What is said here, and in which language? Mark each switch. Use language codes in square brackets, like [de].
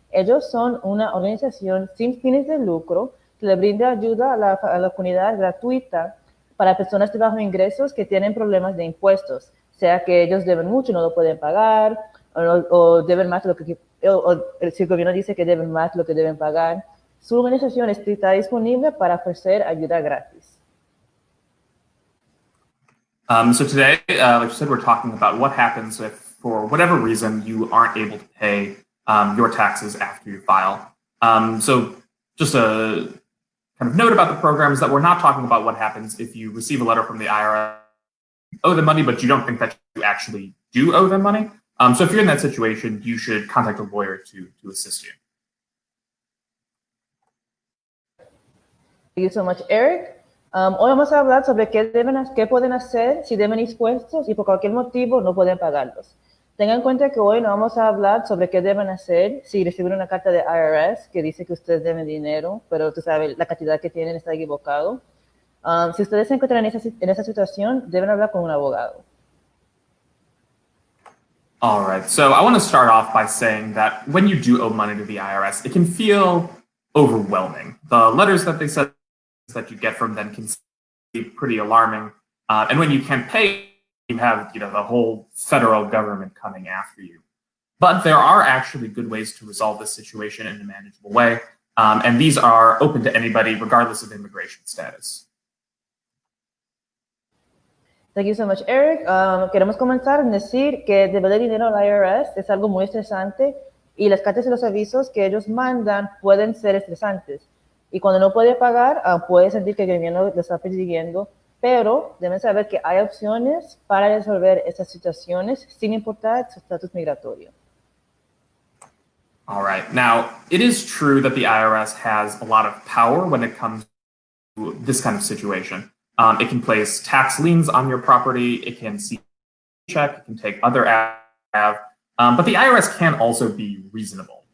[es] Ellos son una organización sin fines de lucro que le brinda ayuda a la comunidad gratuita para personas de bajos ingresos que tienen problemas de impuestos, sea que ellos deben mucho y no lo pueden pagar, o deben más de lo que, si el gobierno dice que deben más de lo que deben pagar. Su organización está disponible para ofrecer ayuda gratis. [en] So today, like you said, we're talking about what happens if, for whatever reason, you aren't able to pay your taxes after you file. So just a kind of note about the program is that we're not talking about what happens if you receive a letter from the IRS, owe them money, but you don't think that you actually do owe them money. So if you're in that situation, you should contact a lawyer to assist you. Thank you so much, Eric. [es] Hoy vamos a hablar sobre qué pueden hacer si deben impuestos y por cualquier motivo no pueden pagarlos. Tengan en cuenta que hoy no vamos a hablar sobre qué deben hacer si reciben una carta de IRS que dice que ustedes deben dinero, pero tú sabes, la cantidad que tienen está equivocado. Si ustedes se encuentran en esa situación, deben hablar con un abogado. [en] All right, so I want to start off by saying that when you do owe money to the IRS, it can feel overwhelming. The letters that they send that you get from them can be pretty alarming. And when you can't pay, you have the whole federal government coming after you. But there are actually good ways to resolve this situation in a manageable way. And these are open to anybody, regardless of immigration status. Thank you so much, Eric. [es] Queremos comenzar en decir que deber dinero al IRS es algo muy estresante y las cartas y los avisos que ellos mandan pueden ser estresantes. Y cuando no puede pagar, puede sentir que el gobierno lo está persiguiendo, pero deben saber que hay opciones para resolver estas situaciones sin importar su estatus migratorio. [en] All right. Now, it is true that the IRS has a lot of power when it comes to this kind of situation. It can place tax liens on your property. It can see check. It can take other actions. But the IRS can also be reasonable.